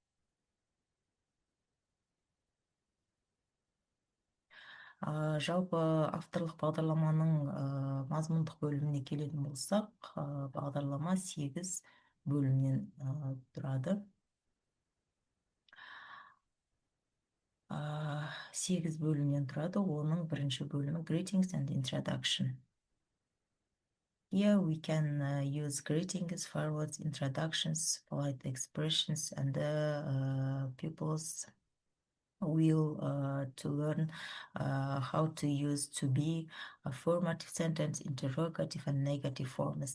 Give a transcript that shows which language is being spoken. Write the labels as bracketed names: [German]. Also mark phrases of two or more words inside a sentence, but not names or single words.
[Kazakh] Жалпы авторлық бағдарламаның мазмұндық бөліміне келетін болсақ, бағдарлама 8 бөлімнен тұрады. 8 бөлімнен тұрады. Оның бірінші бөлімі [English] Greetings and Introduction. Here we can use greetings, forwards, introductions, polite expressions, and pupils will to learn how to use to be, affirmative sentence, interrogative, and negative forms.